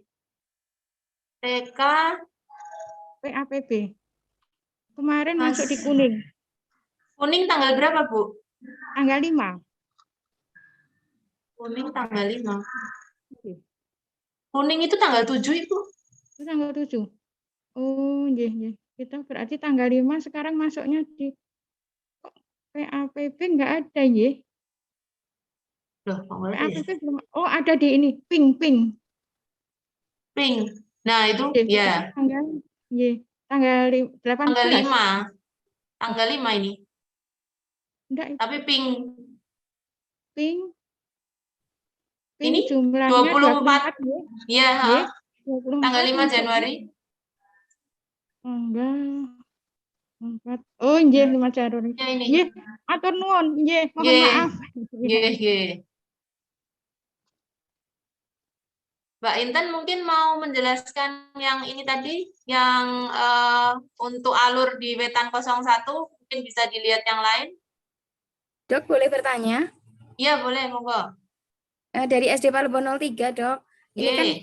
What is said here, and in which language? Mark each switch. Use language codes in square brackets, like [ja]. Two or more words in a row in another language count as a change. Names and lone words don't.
[id] TK PAPB. Kemarin Mas. masuk di kuning, Kuning tanggal berapa, Bu? tanggal 5. Kuning tanggal 5. Kuning itu tanggal 7, Ibu. Itu tanggal 7. Oh, [jv] nggih, nggih. [id] Kita berarti tanggal 5 sekarang masuknya di kok PAPB nggak ada, nggih? Loh, kok nggak ada ya? PAPB belum. Oh, ada di ini, pink. Pink. Nah, itu Nggih, ya. tanggal nggih, tanggal 18. Tanggal 5. Tanggal 5 ini. Enggak, Tapi pink. pink. Ini jumlahnya 24. 24, nggih. Iya, Nggih, ha. 24 Tanggal 5 masuk. Januari. Tanggal 4. Oh, nggih, 5 Januari. Ya ini. [jv] Nggih, atur nuwun, nggih, mohon [id] Nggih. maaf. Nggih. Mbak Intan mungkin mau menjelaskan yang ini tadi, yang untuk alur di wetan 01, mungkin bisa dilihat yang lain. Dok, boleh bertanya? Iya, boleh, monggo. Dari SD Palembang 03, Dok. Ini kan Nggih.